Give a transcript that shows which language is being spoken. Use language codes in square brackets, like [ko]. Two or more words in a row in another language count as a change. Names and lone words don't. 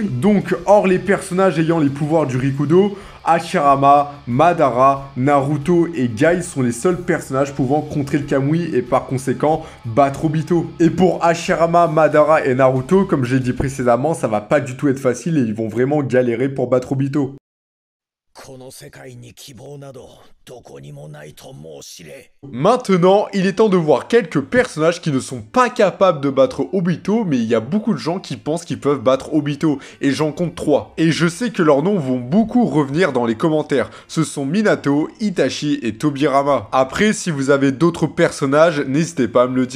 [fr] Donc, hors les personnages ayant les pouvoirs du Rikudo, Hashirama, Madara, Naruto et Guy sont les seuls personnages pouvant contrer le Kamui et par conséquent battre Obito. Et pour Hashirama, Madara et Naruto, comme j'ai dit précédemment, ça va pas du tout être facile et ils vont vraiment galérer pour battre Obito. [ja] この世界に希望などどこにもないと申しれ。 [fr] Maintenant, il est temps de voir quelques personnages qui ne sont pas capables de battre Obito, mais il y a beaucoup de gens qui pensent qu'ils peuvent battre Obito, et j'en compte 3. Et je sais que leurs noms vont beaucoup revenir dans les commentaires. Ce sont Minato, Itachi et Tobirama. Après, si vous avez d'autres personnages, n'hésitez pas à me le dire.